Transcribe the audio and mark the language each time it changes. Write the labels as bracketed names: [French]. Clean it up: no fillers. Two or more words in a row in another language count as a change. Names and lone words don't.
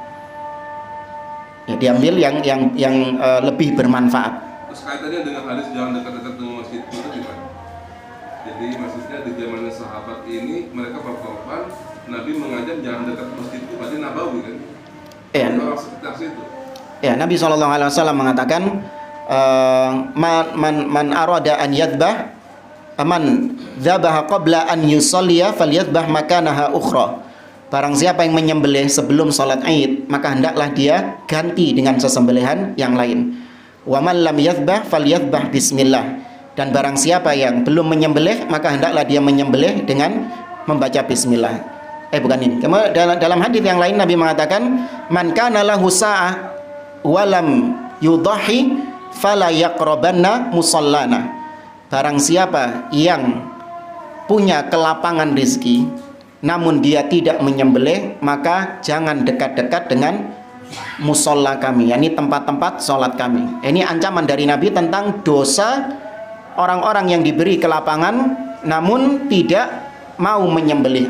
[Indonesian] Ya diambil yang lebih bermanfaat. Terus kaitannya dengan hadis jangan dekat-dekat dengan masjid itu gimana? Jadi maksudnya di zaman sahabat ini mereka berkorban, Nabi mengajar jangan dekat masjid itu, berarti nabawi kan? Iya. Orang sekitar situ. Ya, Nabi SAW mengatakan [Arabic] من أراد أن يذبح من ذبح قبل أن يصلي فليذبح مكانها أخرى. [Indonesian] Barang siapa yang menyembelih sebelum salat Id, maka hendaklah dia ganti dengan sesembelihan yang lain. [Arabic] ومن لم يذبح فليذبح بسم الله. [Indonesian] Dan barang siapa yang belum menyembelih, maka hendaklah dia menyembelih dengan membaca bismillah. Bukan ini. Dalam hadis yang lain Nabi mengatakan, [Arabic] من كان له سعة ولم يضح فلا يقربن مصلانا. [Indonesian] Barang siapa yang punya kelapangan rezeki namun dia tidak menyembelih, maka jangan dekat-dekat dengan musalla kami, yakni tempat-tempat sholat kami. Ini ancaman dari Nabi tentang dosa orang-orang yang diberi kelapangan namun tidak mau menyembelih.